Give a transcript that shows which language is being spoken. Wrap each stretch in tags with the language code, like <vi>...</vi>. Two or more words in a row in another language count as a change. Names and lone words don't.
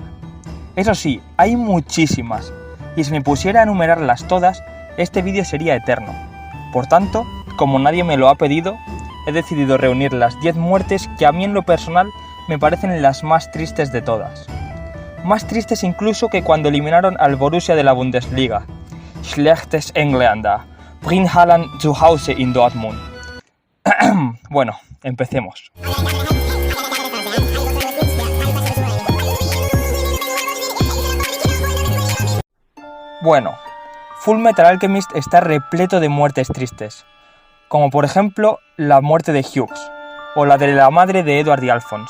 <es>Eso sí, hay muchísimas, y si me pusiera a enumerarlas todas, este vídeo sería eterno. Por tanto, como nadie me lo ha pedido, he decidido reunir las 10 muertes que a mí en lo personal me parecen las más tristes de todas. Más tristes incluso que cuando eliminaron al Borussia de la Bundesliga.</es> <de>Schlechtes Engländer, bring Haaland zu Hause in Dortmund.</de> <es>Bueno, empecemos. Bueno, Fullmetal Alchemist está repleto de muertes tristes, como por ejemplo la muerte de Hughes, o la de la madre de Edward y Alphonse.</es>